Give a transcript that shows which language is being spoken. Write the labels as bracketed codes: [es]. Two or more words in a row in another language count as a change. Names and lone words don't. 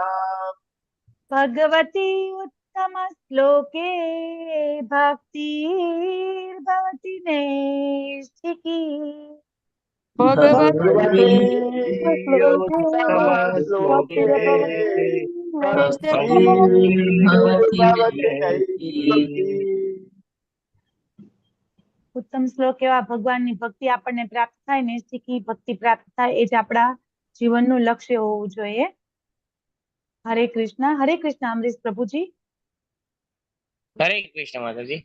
[sa] भगवती उत्तमश्लोके भक्तिर्भवति नैष्ठिकी। भगवती भगवते उत्तमश्लोके उत्तमश्लोके भक्तिर्भवति भक्तिर्भवति नैष्ठिकी। नैष्ठिकी। [gu] ઉત્તમ શ્લોક એવા ભગવાનની ભક્તિ આપણને પ્રાપ્ત થાય, નૈષ્ઠિકી ભક્તિ પ્રાપ્ત થાય, એ જ આપણા જીવનનું લક્ષ્ય હોવું જોઈએ. હરે કૃષ્ણ અમરીશ પ્રભુજી. હરે કૃષ્ણ માતાજી.